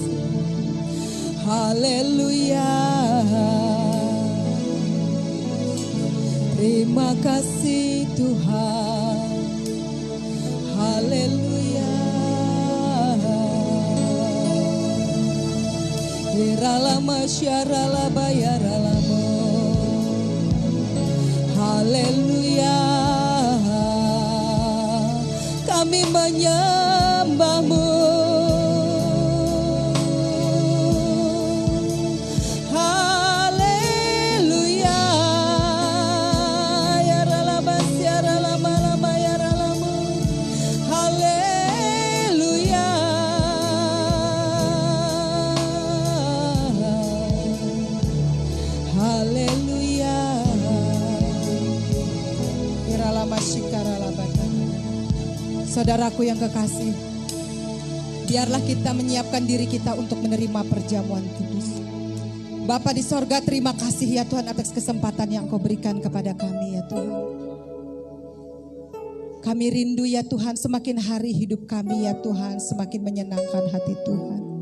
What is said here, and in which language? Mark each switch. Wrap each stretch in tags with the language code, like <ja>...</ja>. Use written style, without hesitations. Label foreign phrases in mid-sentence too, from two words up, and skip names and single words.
<id>Haleluya. Terima kasih Tuhan. Haleluya. Yeralama syaralaba yaralama. Haleluya. Kami menyembah-Mu. Haleluya. Yaralaba syaralama lama yaralama. Haleluya. Haleluya. Iralama shikaralaba. Saudaraku yang kekasih, biarlah kita menyiapkan diri kita untuk menerima perjamuan kudus. Bapa di sorga, terima kasih ya Tuhan atas kesempatan yang Kau berikan kepada kami ya Tuhan. Kami rindu ya Tuhan, semakin hari hidup kami ya Tuhan semakin menyenangkan hati Tuhan.</id>